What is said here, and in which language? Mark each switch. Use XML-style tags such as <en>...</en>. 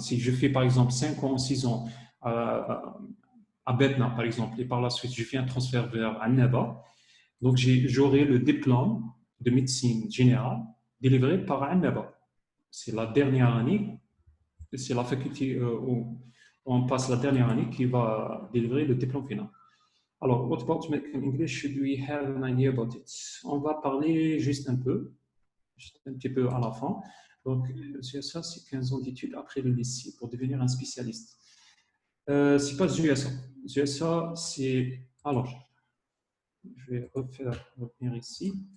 <fr>Si je fais par exemple 5 ans, 6 ans à Betna, par exemple, et par la suite, je fais un transfert vers Annaba, donc j'aurai le diplôme de médecine générale délivré par Annaba. C'est la dernière année. C'est la faculté où on passe la dernière année qui va délivrer le diplôme final.</fr> <en>Alors, what about medical English? Should we have an idea about it?</en> <fr>On va parler juste un petit peu à la fin. Donc, ça, c'est 15 ans d'études après le lycée pour devenir un spécialiste. C'est pas USA. USA, c'est... Alors, je vais revenir ici.</fr>